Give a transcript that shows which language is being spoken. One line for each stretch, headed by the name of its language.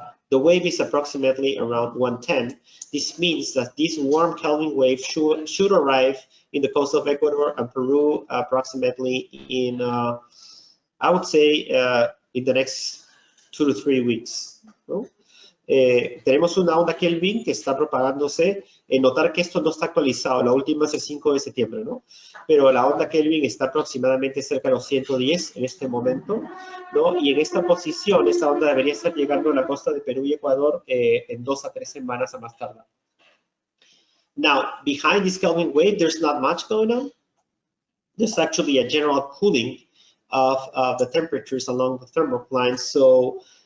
English: The wave is approximately around 110. This means that this warm Kelvin wave should arrive in the coast of Ecuador and Peru approximately in, I would say, in the next 2 to 3 weeks.
Spanish: ¿No? Tenemos una onda Kelvin que está propagándose. Notar que esto no está actualizado, la última es el 5 de septiembre, ¿no? Pero la onda Kelvin está aproximadamente cerca de los 110 en este momento, ¿no? Y en esta posición, esta onda debería estar llegando a la costa de Perú y Ecuador en 2 a 3 semanas a más tardar.
English: Now, behind this Kelvin wave, there's not much going on. There's actually a general cooling of the temperatures along the thermocline. So